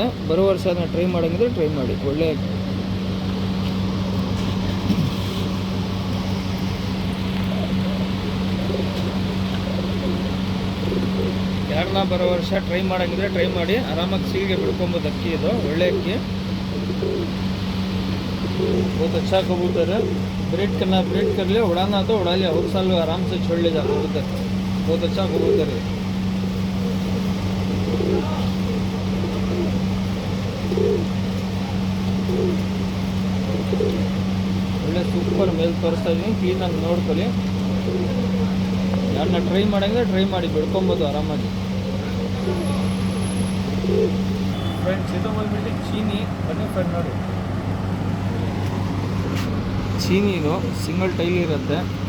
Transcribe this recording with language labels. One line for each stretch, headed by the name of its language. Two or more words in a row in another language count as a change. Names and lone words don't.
Kannada: ಬರೋ ವರ್ಷ ಟ್ರೈ ಮಾಡೋಂಗಿದ್ರೆ ಟ್ರೈ ಮಾಡಿ. ಒಳ್ಳೆ ಅಕ್ಕಿ. ಯಾರನ್ನ ಬರೋ ವರ್ಷ ಟ್ರೈ ಮಾಡೋಂಗಿದ್ರೆ ಟ್ರೈ ಮಾಡಿ. ಆರಾಮಾಗಿ ಸೀಗೆ ಬಿಡ್ಕೊಬೋದು. ಅಕ್ಕಿ ಇದು ಒಳ್ಳೆ ಅಕ್ಕಿ.
Hindi: बहुत अच्छा कबूतर है. ब्रीड करना ब्रीड कर लिया, उड़ाना तो उड़ा लिया, हर साल आराम से छोड़ ले जा कबूतर. बहुत अच्छा कबूतर है.
English: super male
Kannada: ತೋರಿಸ್ತಾ ಇದ್ದೀನಿ, ಕ್ಲೀನಾಗಿ ನೋಡ್ಕೊಳ್ಳಿ. ಯಾರನ್ನ ಟ್ರೈ ಮಾಡಂದ್ರೆ ಟ್ರೈ ಮಾಡಿ ಬಿಡ್ಕೊಬೋದು ಆರಾಮಾಗಿ. ಫ್ರೆಂಡ್ಸ್ ಇದು ಬಂದ್ಬಿಟ್ಟು ಚೀನಿ, ಬನ್ನಿ ಫ್ರೆಂಡ್ ನೋಡಿ. ಚೀನಿದು
English: single tail
Kannada: ಇರುತ್ತೆ.